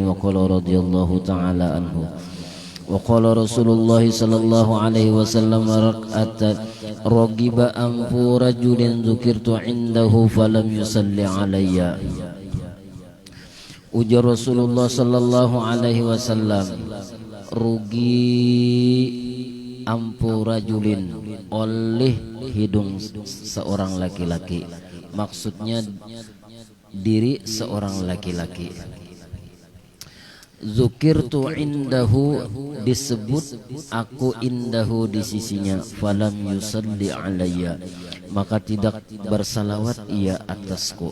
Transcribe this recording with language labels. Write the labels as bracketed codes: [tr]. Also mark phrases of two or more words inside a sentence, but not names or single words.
[ar] وقال رضي الله تعالى عنه وقال رسول الله صلى الله عليه وسلم رغب أنف رجل ذكرت عنده فلم يصلي علي. [id] Ujar Rasulullah [ar] صلى الله عليه وسلم, رغم أنف رجل, [id] oleh hidung seorang laki-laki, maksudnya diri seorang laki-laki. [ar] ذكرت عنده, [id] disebut aku indahu di sisinya, [ar] فلم يصل علي, [id] maka tidak bersalawat ia atasku.